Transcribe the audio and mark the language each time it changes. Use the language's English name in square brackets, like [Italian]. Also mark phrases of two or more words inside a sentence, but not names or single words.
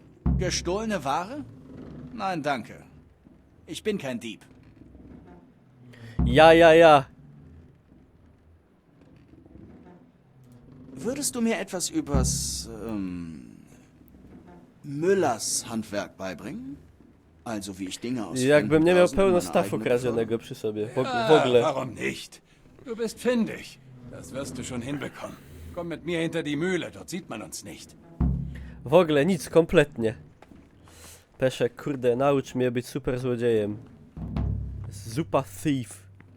[German] Gestohlene Ware? Nein, danke. Ich bin kein Dieb. Ja. Würdest du mir etwas übers Müllers Handwerk beibringen? Also wie ich Dinge aus [Polish] Jakbym nie miał [German] Fremden [Polish] pełno [German] meine [Polish] stafu [German] eigene [Polish] kradzionego przy sobie. W [German] Ja, [Polish] ogóle. [German] warum nicht? Du bist findig. Das wirst du schon hinbekommen. Komm mit mir hinter die Mühle, dort sieht man uns nicht. [Polish] W ogóle nic, kompletnie. Peszek, kurde, naucz mnie być super złodziejem. [English] Super thief.